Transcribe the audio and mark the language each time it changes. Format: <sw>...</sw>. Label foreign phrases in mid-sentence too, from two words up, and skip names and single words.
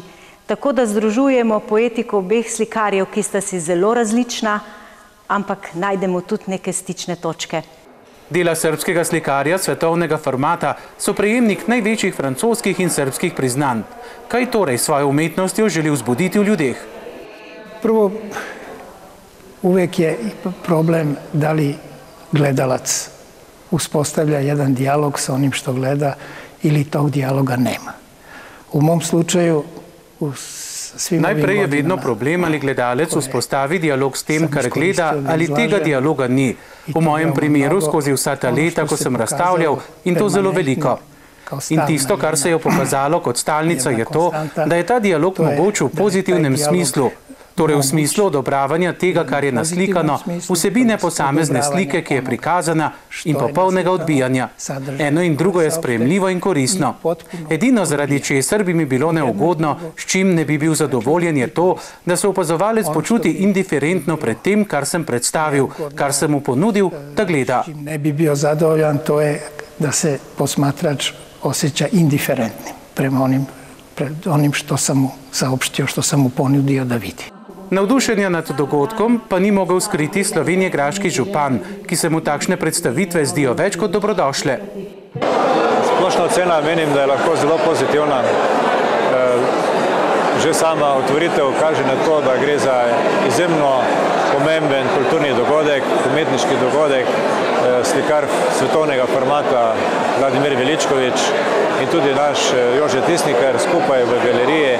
<sl>Tako da združujemo poetiko obeh slikarjev, ki sta si zelo različna, ampak najdemo tudi neke stične točke. Dela srbskega slikarja svetovnega formata so prejemnik največjih francoskih in srbskih priznanj. Kaj torej svojo umetnostjo želi vzbuditi v ljudeh?</sl> <sr>Prvo, uvek je problem da li gledalac uspostavlja jedan dijalog sa onim što gleda ili tog dijaloga nema. U mom slučaju,</sr> <sl>najprej je vedno problem, ali gledalec vzpostavi dialog s tem, kar gleda, ali tega dialoga ni. V mojem primeru skozi vsa ta leta, ko sem razstavljal, in to zelo veliko. In tisto, kar se je pokazalo kot stalnica, je to, da je ta dialog mogoč v pozitivnem smislu, torej v smislu odobravanja tega, kar je naslikano, vsebine posamezne slike, ki je prikazana, in popolnega odbijanja. Eno in drugo je sprejemljivo in koristno. Edino zaradi česar bi mi bilo neugodno, s čim ne bi bil zadovoljen, je to, da se opazovalec počuti indiferentno pred tem, kar sem predstavil, kar sem mu ponudil, da gleda.</sl> <sr>Ne bi bil zadovoljan, to je, da se posmatrač osjeća indiferentnim prema onim što sam mu saopštio, što sam mu ponudio da vidi.</sr> <sl>Navdušenja nad dogodkom pa ni mogel skriti slovenjegraški župan, ki se mu takšne predstavitve zdijo več kot dobrodošle. Splošna ocena menim, da je lahko zelo pozitivna. Že sama otvoritev kaže na to, da gre za izjemno pomemben kulturni dogodek, umetniški dogodek, slikar svetovnega formata Vladimir Veličković in tudi naš Jože Tisnikar skupaj v galeriji.</sl>